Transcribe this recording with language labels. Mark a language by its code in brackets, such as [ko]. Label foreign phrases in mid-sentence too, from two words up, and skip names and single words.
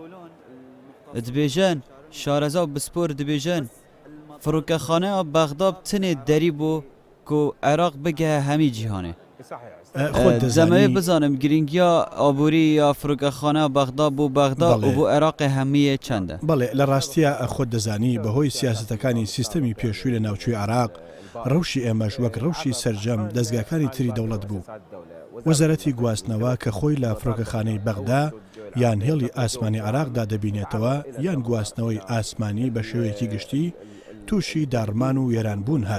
[ku] Dibêjin şareza û bispor dibêjin firokexaneya Bexda tinê derî bû ku Iraq bigehe hemî cîhanê. Zemewê bizanim giringiya aborî ya firokexaneya Bexda bû Bexda û bû Iraqê hemiyê çend e? [ckb] بەڵێ لە ڕاستیە خۆت دەزانی بەهۆی سیاسەتەکانی سیستەمی پێشووی لە ناوچووی عێراق ڕەوشی ئێمەش وەک ڕەوشی سەرجەم دەستگاکانی تری دەوڵەت بوو. وەزارەتی گواستنەوە کە خۆی لە فرۆکەخانەی بەغدا یان هێڵی ئاسمانی عێراقدا دەبینێتەوە یان گواستنەوەی ئاسمانی بە شێوەیەکی گشتی تووشی داڕمان و وێرانبوون هات.